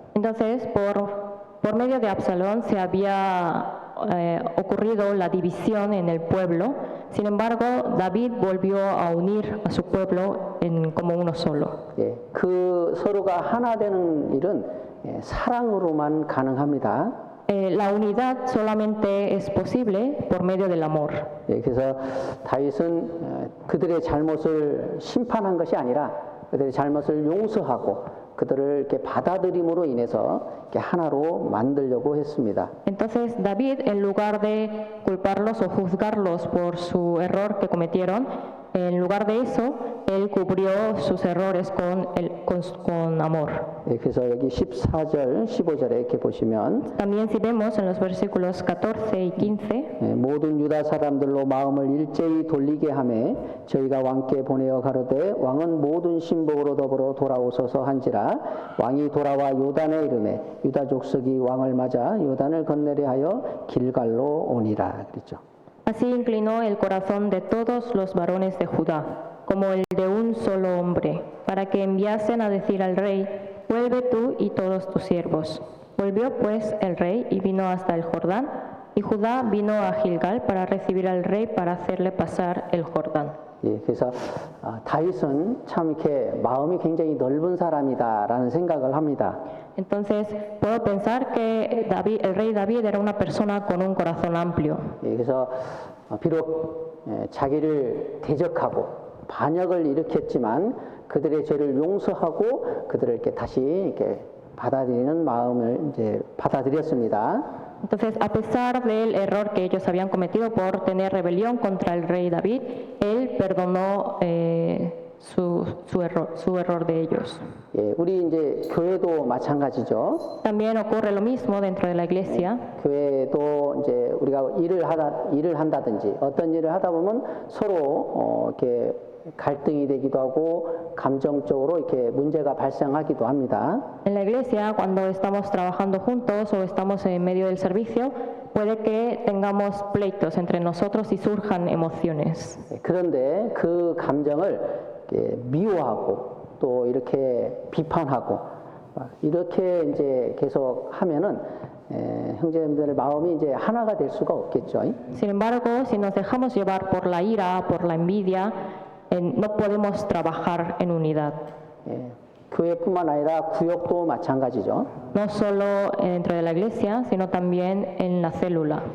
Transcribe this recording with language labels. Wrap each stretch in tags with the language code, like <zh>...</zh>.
<es>Entonces, por medio de Absalón se había ocurrido la división en el pueblo. Sin embargo, David volvió a unir a su pueblo como uno solo.</es> <ko>예, 그 서로가 하나 되는 일은 사랑으로만 가능합니다.</ko> <es>La unidad solamente es posible por medio del amor.</es> <ko>예, 그래서 다윗은 그들의 잘못을 심판한 것이 아니라 그들의 잘못을 용서하고 그들을 이렇게 받아들임으로 인해서 이렇게 하나로 만들려고 했습니다.</ko> <es>Entonces David, en lugar de culparlos o juzgarlos por su error que cometieron, en lugar de eso, él cubrió sus errores con amor.</es> <ko>예, 그래서 여기 14절, 15절에 이렇게 보시면</ko> <es>También si vemos en los versículos 14 y 15,</es> <ko>모든 유다 사람들로 마음을 일제히 돌리게 하매 저희가 왕께 보내어 가로되 왕은 모든 신복으로 더불어 돌아오소서 한지라 왕이 돌아와 요단에 이르매 유다 족속이 왕을 맞아 요단을 건너려 하여 길갈로 오니라 그랬죠.</ko> <es>así inclinó el corazón de todos los varones de Judá, como el de un solo hombre, para que enviasen a decir al rey, vuelve tú y todos tus siervos. Volvió pues el rey y vino hasta el Jordán, y Judá vino a Gilgal para recibir al rey para hacerle pasar el Jordán.</es> <ko>예, 그래서 다윗은 참 이렇게 마음이 굉장히 넓은 사람이다라는 생각을 합니다.</ko> <es>Entonces puedo pensar que el rey David era una persona con un corazón amplio.</es> <ko>예, 그래서 비록 자기를 대적하고 반역을 일으켰지만 그들의 죄를 용서하고 그들을 이렇게 다시 이렇게 받아들이는 마음을 이제 받아들였습니다.</ko> <es>Entonces, a pesar del error que ellos habían cometido por tener rebelión contra el rey David, él perdonó su error de ellos.</es> <ko>예, 우리 이제 교회도 마찬가지죠.</ko> <es>También ocurre lo mismo dentro de la iglesia.</es> <ko>교회도 이제 우리가 일을 한다든지 어떤 일을 하다 보면 서로 이렇게 갈등이 되기도 하고 감정적으로 이렇게 문제가 발생하기도 합니다.</ko> <es>En la iglesia, cuando estamos trabajando juntos o estamos en medio del servicio, puede que tengamos pleitos entre nosotros y surjan emociones.</es> <ko>그런데 그 감정을 이렇게 미워하고 또 이렇게 비판하고 이렇게 이제 계속 하면은 형제님들의 마음이 이제 하나가 될 수가 없겠죠.</ko> <es>Sin embargo, si nos dejamos llevar por la ira, por la envidia, no podemos trabajar en unidad.</es> <ko>예, 교회뿐만 아니라 구역도 마찬가지죠.</ko> <es>No solo dentro de la iglesia, sino también en la célula.</es>